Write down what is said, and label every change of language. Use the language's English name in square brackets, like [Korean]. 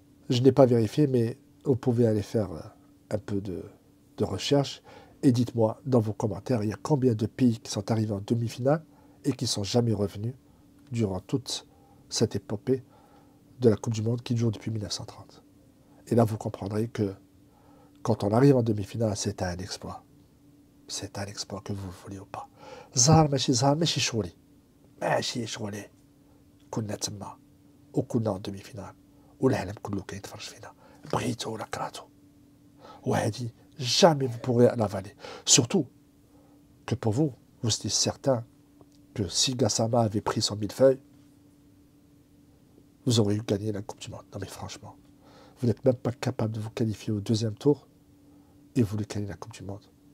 [French] Je n'ai pas vérifié, mais vous pouvez aller faire un peu de recherche et dites-moi dans vos commentaires, il y a combien de pays qui sont arrivés en demi-finale et qui ne sont jamais revenus durant toute cette épopée de la Coupe du Monde qui dure depuis 1930. Et là, vous comprendrez que quand on arrive en demi-finale, c'est un exploit. C'est un exploit que vous voulez ou pas. [Arabic] زهر ماشي شغلي ماشي شغلي كنا تما وكنا [French] en demi-finale [Arabic] والعالم كله كيتفرج فينا بغيتو ولا كرهتو وهذه [French] jamais vous pourrez l'avaler. Surtout que pour vous, vous êtes certain que si Gassama avait pris son millefeuille, vous auriez eu gagné la Coupe du Monde. Non mais franchement, vous n'êtes même pas capable de vous qualifier au deuxième tour et vous voulez gagner la Coupe du Monde.